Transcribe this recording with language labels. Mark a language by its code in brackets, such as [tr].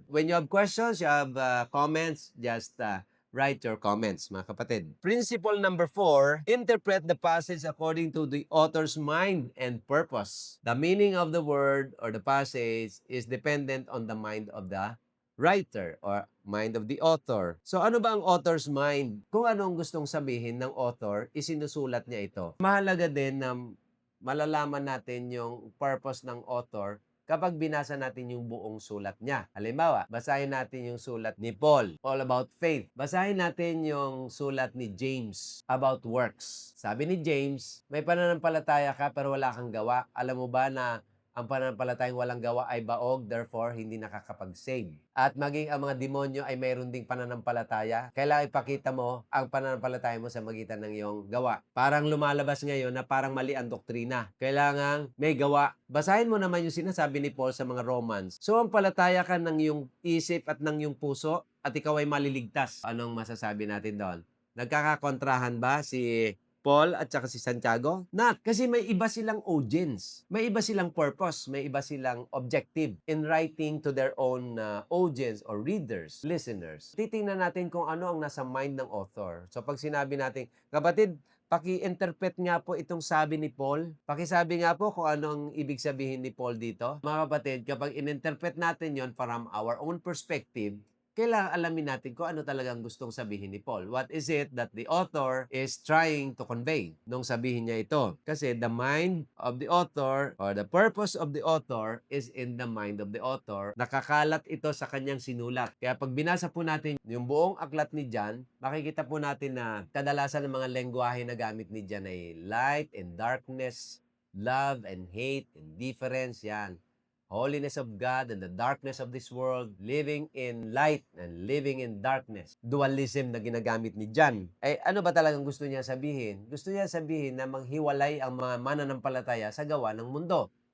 [en] When you have questions, you have comments, just write your comments, [tl] mga kapatid. [en] Principle number 4, interpret the passage according to the author's mind and purpose. The meaning of the word or the passage is dependent on the mind of the writer or mind of the author. [tl] So ano ba ang author's mind? Kung ano ang gustong sabihin ng author, isinusulat niya ito. Mahalaga din na malalaman natin yung purpose ng author kapag binasa natin yung buong sulat niya. Halimbawa, basahin natin yung sulat ni Paul, [en] all about faith. [tl] Basahin natin yung sulat ni James, [en] about works. [tl] Sabi ni James, may pananampalataya ka pero wala kang gawa. Alam mo ba na ang pananampalatayang walang gawa ay baog, therefore hindi nakakapag-save. At maging ang mga demonyo ay mayroon ding pananampalataya. Kailangan ipakita mo ang pananampalataya mo sa magitan ng iyong gawa. Parang lumalabas ngayon na parang mali ang doktrina. Kailangan may gawa. Basahin mo naman yung sinasabi ni Paul sa mga Romans. So ang palataya ka ng iyong isip at ng iyong puso at ikaw ay maliligtas. Anong masasabi natin doon? Nagkakakontrahan ba si Paul at saka si Santiago? Not. Kasi may iba silang audience. May iba silang purpose. May iba silang objective [en] in writing to their own audience or readers, listeners. [tl] Titingnan natin kung ano ang nasa mind ng author. So pag sinabi natin, kapatid, paki-interpret nga po itong sabi ni Paul. Pakisabi nga po kung ano ang ibig sabihin ni Paul dito. Mga kapatid, kapag in-interpret natin yon [en] from our own perspective, [tl] kailangan alamin natin kung ano talagang gustong sabihin ni Paul. [en] What is it that the author is trying to convey [tl] nung sabihin niya ito? [en] Kasi the mind of the author or the purpose of the author is in the mind of the author. [tl] Nakakalat ito sa kanyang sinulat. Kaya pag binasa po natin yung buong aklat ni John, makikita po natin na kadalasan ng mga lengguwahe na gamit ni John ay [en] light and darkness, love and hate, indifference, [tl] yan. [en] Holiness of God and the darkness of this world, living in light and living in darkness. [tl] Dualism na ginagamit ni John. Eh, ano ba talagang gusto niya sabihin? Gusto niya sabihin na manghiwalay ang mga mananampalataya sa gawa ng mundo.